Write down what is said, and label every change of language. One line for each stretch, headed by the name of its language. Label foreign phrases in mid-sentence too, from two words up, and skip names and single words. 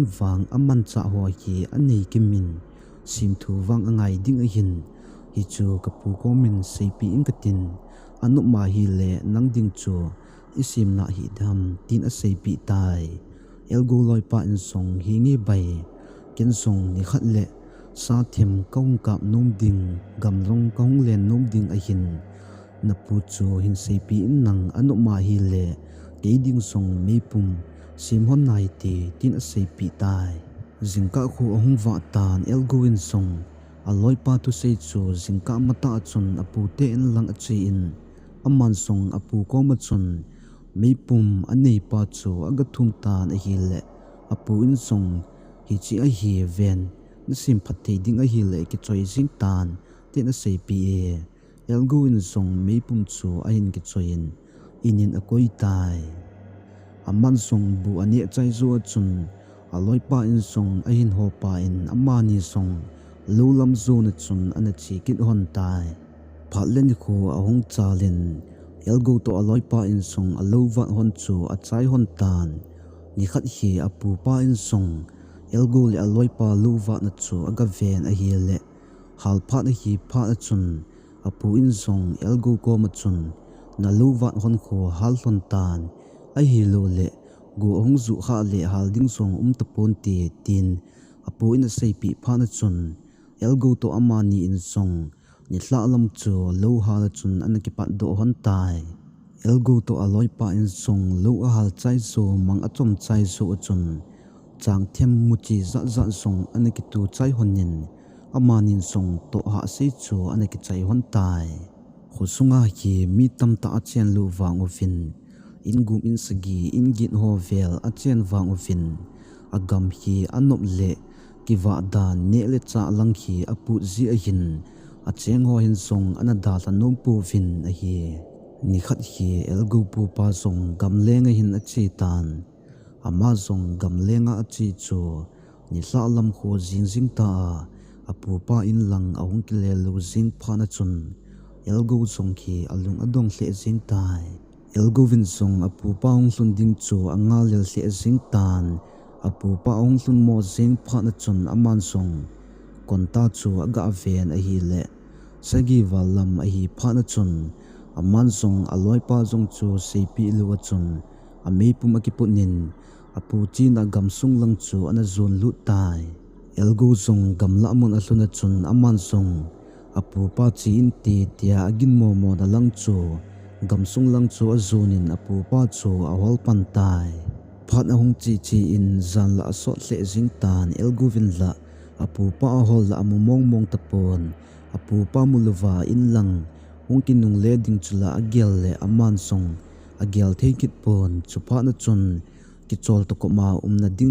Thado Chin: wang aman cha ho hi anei kimin sim thu wang angai ding a hin hi chu kapu ko min sei pi in katin anu ma hi le nang ding chu isim na hi dam tin a sei pi tai elgo loi pa in song hi nge bai ken song ni khat le sa them kong kap nom ding gam long kong len nom ding a hin na pu chu hin sei pi in nang anu ma hi le ke ding song meipum sim hon nai te tin a sei pi tai jingka khu ahung wa tan elgoin song aloi pa tu sei chu jingka mata chun apu te en lang a chi in aman song apu ko ma chun meipum anei pa chu aga thum tan a hi le apu in song hi chi a hi ven na sim phathei ding a hi le ki choi jing tan tin a sei pi e elgoin song meipum chu a hin ki choin inin a koi tai aman song bu ani chai zo chun aloi pa in song a hin ho pa in amani song lo lam zo na chun ana chi kit hon tai phatlen kho ahung chalin elgo to aloi pa in song alo wa hon chu a chai hon tan ni khat hi apu pa in song elgo le aloi pa lo wa na chu aga ven a hi le hal pha na hi pha a chun apu in song elgo ko ma chun na lo wa hon kho hal hon tan a hi lo le go ong zu kha le hal ding song tapon te tin apu in sei pi phana chun elgo to amani in song ni hla lam chu lo hal chun an ki pat do hon tai elgo to aloi pa in song lo a hal chai so mang achom chai so chun chang them mu chi za za song an ki tu chai honin amanin song to ha se chu an ki chai hon tai khusunga hi mi tam ta achen lu wang ofin ingum in sagi ingin ho vel achen wang ofin agam hi anop le kiwa da ne le cha lang hi apu zi a hin a cheng ho hin song anada la nom pu vin a hi ni khat hi elgo pu pa song gam lenga hin a chi tan ama song gam lenga a chi chu ni hla lam kho jing jing ta apu pa in lang ahung ki le lu jing phana chun elgo song khi alung adong hle jing tai elgo vin song apu pa ong hlun ding chu anga lel hle jing tan apu pa ong hlun mo jing phana chun aman song konta chu aga ven a hi le sagi walam a hi phana chun aman song aloi pa jong chu cp lu chun a me pum ki punin apu chin a gamsung lang chu ana zon lu tai elgo song gamla mun a hluna chun aman song apu pa chin ti tia agin mo mo da lang chu gamsung lang chu a zonin apu pa chu a hol pan tai phat a hung chi chi in zan la so hle jing tan elgo vin la apu pa hol la amu mong mong tapon apu pa mulwa in lang hung kinung le ding chula agel le aman song agel thekit pon chupa na chun ki chol to ko ma na ding